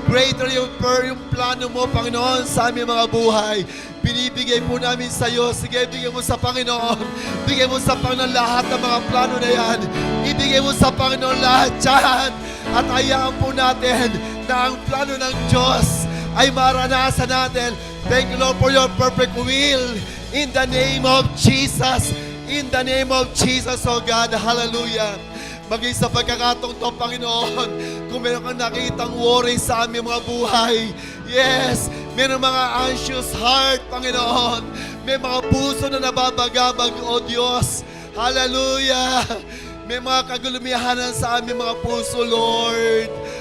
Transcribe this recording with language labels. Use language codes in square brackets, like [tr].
[tl] Greater yung plano mo, Panginoon, sa aming mga buhay. Binibigay po namin sa iyo. Sige, bigay mo sa Panginoon. Bigay mo sa Panginoon lahat ng mga plano na yan. Ibigay mo sa Panginoon lahat yan. At hayaan po natin na ang plano ng Diyos ay maranasan natin. [en] Thank you, Lord, for your perfect will. In the name of Jesus. In the name of Jesus, oh God. Hallelujah. [tl] Maging sa pagkakataong to, Panginoon, kung meron kang nakitang worry sa aming mga buhay, yes, meron mga anxious heart, Panginoon, may mga puso na nababagabag, O Diyos, hallelujah, may mga kagulumihanan sa aming mga puso, Lord.